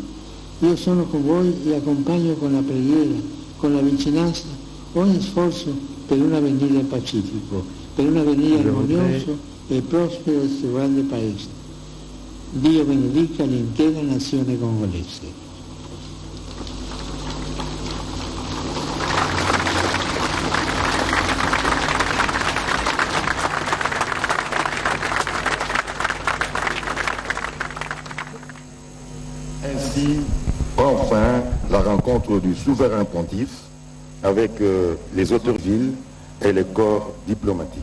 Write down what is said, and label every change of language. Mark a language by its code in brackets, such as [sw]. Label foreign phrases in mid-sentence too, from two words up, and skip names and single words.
[it] Io sono con voi e accompagno con la preghiera, con la vicinanza, ogni sforzo per un avvenire pacifico, per un avvenire armonioso e prospero di questo grande Paese. Dio benedica l'intera nazione congolese. [fr] Ainsi, enfin, la rencontre du souverain pontife avec les autorités villes et les corps diplomatiques.